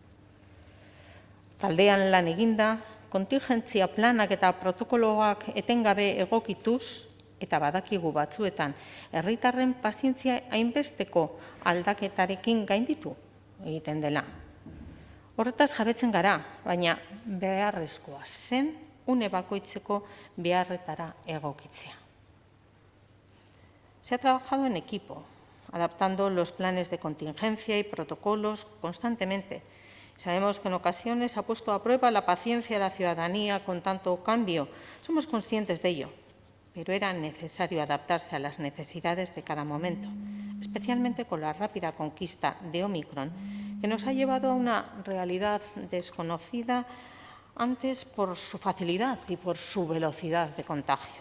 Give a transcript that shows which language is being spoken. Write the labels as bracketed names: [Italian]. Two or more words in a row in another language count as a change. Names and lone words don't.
[Basque] Taldean lan eginda, kontingentzia planak eta protokoloak etengabe egokituz, eta badakigu batzuetan, herritarren pazientzia hainbesteko aldaketarekin gainditu egiten dela. Horretaz jabetzen gara, baina beharrezkoa zen une bakoitzeko beharretara egokitzea. [Spanish] Se ha trabajado en equipo, adaptando los planes de contingencia y protocolos constantemente. Sabemos que en ocasiones ha puesto a prueba la paciencia de la ciudadanía con tanto cambio. Somos conscientes de ello, pero era necesario adaptarse a las necesidades de cada momento, especialmente con la rápida conquista de Omicron, que nos ha llevado a una realidad desconocida antes por su facilidad y por su velocidad de contagio.